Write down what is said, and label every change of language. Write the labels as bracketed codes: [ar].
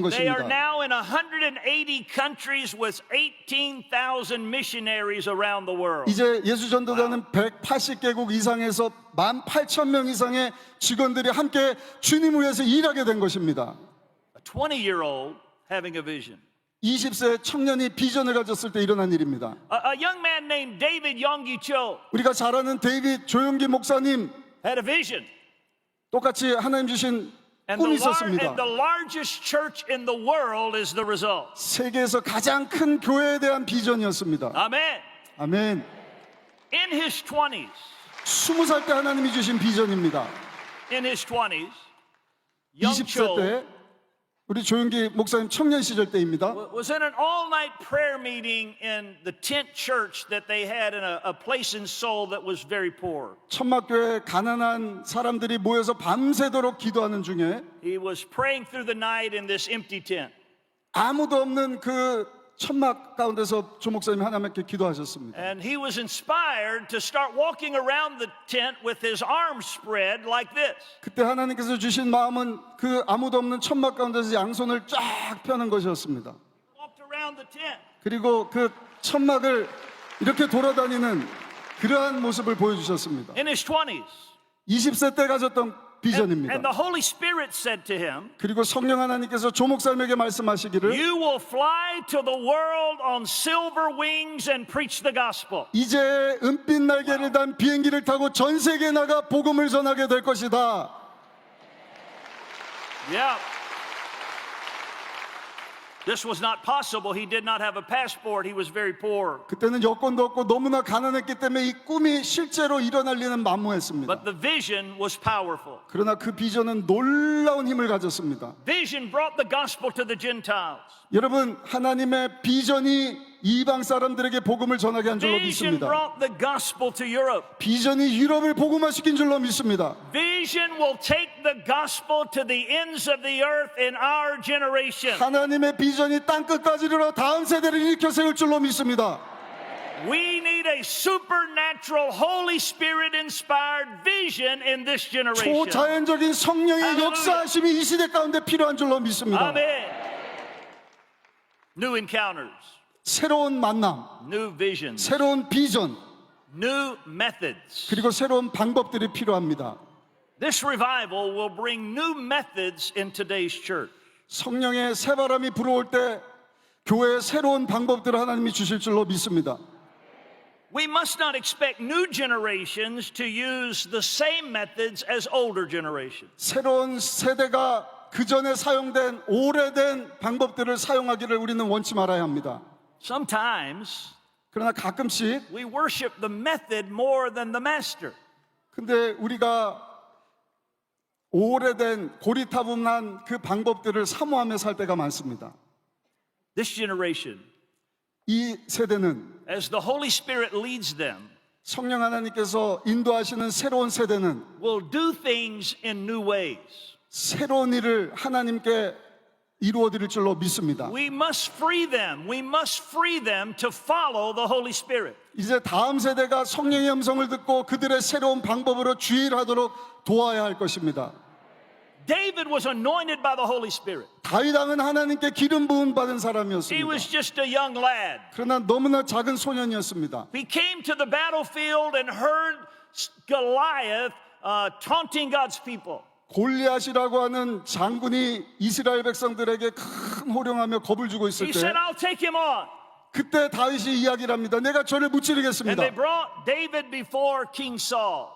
[en] They are now in 180 countries with 18,000 missionaries around the world. [ko] 이제 예수전도단은 180개국 이상에서 18,000명 이상의 직원들이 함께 주님을 위해서 일하게 된 것입니다. [en] A 20-year-old having a vision. [ko] 20세 청년이 비전을 가졌을 때 일어난 일입니다. [en] A young man named David Yonggi Cho [ko] 우리가 잘 아는 데이빗 조용기 목사님 [en] had a vision. [ko] 똑같이 하나님 주신 [en] And [ko] 꿈이 있었습니다. [en] the largest church in the world is the result. [ko] 세계에서 가장 큰 교회에 대한 비전이었습니다. [en] Amen. [ko] 아멘. [en] In his 20s, [ko] 20살 때 하나님이 주신 비전입니다. [en] in his 20s, young [ko] 20세 [en] Cho [ko] 때 우리 조용기 목사님 청년 시절 때입니다. [en] was in an all-night prayer meeting in the tent church that they had in a place in Seoul that was very poor. [ko] 천막교회 가난한 사람들이 모여서 밤새도록 기도하는 중에 [en] He was praying through the night in this empty tent. [ko] 아무도 없는 그 천막 가운데서 조 목사님이 하나님께 기도하셨습니다. [en] And he was inspired to start walking around the tent with his arms spread like this. [ko] 그때 하나님께서 주신 마음은 그 아무도 없는 천막 가운데서 양손을 쫙 펴는 것이었습니다. [en] Walked around the tent. [ko] 그리고 그 천막을 이렇게 돌아다니는 그러한 모습을 보여주셨습니다. [en] In his 20s. [ko] 20세 때 가졌던 [en] And [ko] 비전입니다. [en] the Holy Spirit said to him, [ko] 그리고 성령 하나님께서 조 목사님에게 말씀하시기를 [en] you will fly to the world on silver wings and preach the gospel. [ko] 이제 은빛 날개를 단 비행기를 타고 전 세계에 나가 복음을 전하게 될 것이다. [en] Yeah. This was not possible. He did not have a passport. He was very poor. [ko] 그때는 여권도 없고 너무나 가난했기 때문에 이 꿈이 실제로 일어날 리는 만무했습니다. [en] But the vision was powerful. [ko] 그러나 그 비전은 놀라운 힘을 가졌습니다. [en] Vision brought the gospel to the Gentiles. [ko] 여러분, 하나님의 비전이 이방 사람들에게 복음을 전하게 한 줄로 [en] Vision [ko] 믿습니다. [en] brought the gospel to Europe. [ko] 비전이 유럽을 복음화시킨 줄로 믿습니다. [en] Vision will take the gospel to the ends of the earth in our generation. [ko] 하나님의 비전이 땅끝까지 이르러 다음 세대를 일으켜 세울 줄로 믿습니다. [en] We need a supernatural, Holy Spirit inspired vision in this generation. [ko] 초자연적인 성령의 할렐루야. 역사하심이 이 시대 가운데 필요한 줄로 믿습니다. [en] Amen. New encounters, [ko] 새로운 만남, [en] new visions, [ko] 새로운 비전, [en] new methods. [ko] 그리고 새로운 방법들이 필요합니다. [en] This revival will bring new methods in today's church. [ko] 성령의 새바람이 불어올 때 교회에 새로운 방법들을 하나님이 주실 줄로 믿습니다. [en] We must not expect new generations to use the same methods as older generations. [ko] 새로운 세대가 그 전에 사용된 오래된 방법들을 사용하기를 우리는 원치 말아야 합니다. [en] Sometimes [ko] 그러나 가끔씩 [en] we worship the method more than the master. [ko] 근데 우리가 오래된 고리타분한 그 방법들을 사모하며 살 때가 많습니다. [en] This generation, [ko] 이 세대는 [en] as the Holy Spirit leads them, [ko] 성령 하나님께서 인도하시는 새로운 세대는 [en] will do things in new ways. [ko] 새로운 일을 하나님께 이루어 드릴 줄로 믿습니다. [en] We must free them. We must free them to follow the Holy Spirit. [ko] 이제 다음 세대가 성령의 음성을 듣고 그들의 새로운 방법으로 주일하도록 도와야 할 것입니다. [en] David was anointed by the Holy Spirit. [ko] 다윗 왕은 하나님께 기름 부음 받은 [en] He [ko] 사람이었습니다. [en] was just a young lad. [ko] 그러나 너무나 작은 소년이었습니다. [en] He came to the battlefield and heard Goliath taunting God's people. [ko] 골리앗이라고 하는 장군이 이스라엘 백성들에게 큰 호령하며 겁을 주고 있을 [en] He [ko] 때 [en] said, I'll take him on. [ko] 그때 다윗이 이야기를 합니다. 내가 저를 [en] And [ko] 무찌르겠습니다. [en] they brought David before King Saul.